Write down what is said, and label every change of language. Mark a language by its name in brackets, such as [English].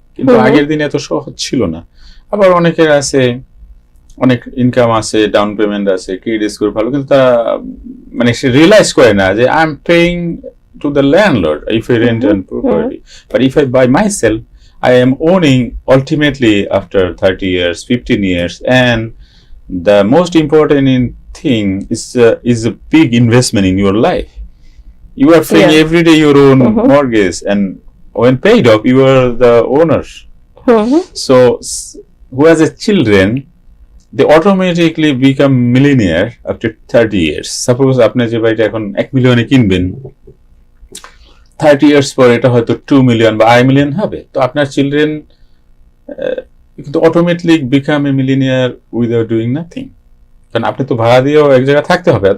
[Bangla] কিন্তু আগের দিনে এত সহজ ছিল না। আবার অনেকের আছে অনেক ইনকাম আছে, ডাউন পেমেন্ট আছে, ক্রেডিট স্কোর ভালো, কিন্তু তারা মানে সে রিয়েলাইজ করে না যে [English] I am paying to the landlord if I rent an property, but if I buy myself I am owning ultimately after 30 years, 15 years, and the most important thing is a big investment in your life. You are paying every day your own mortgage, and when paid off, you are the owner. So, who has a children, they automatically become millionaire after 30 years. [Bangla] Suppose আপনি যে বাড়িটা এখন 1 মিলিয়নে কিনবেন, 30 years পর এটা হয়তো 2 million বা 1 million হবে। তো আপনার চিলড্রেন কিন্তু automatically [English] become a millionaire without doing nothing, [Bangla] কারণ আপনি তো ভাড়া দিয়েও এক জায়গায় থাকতে হবে।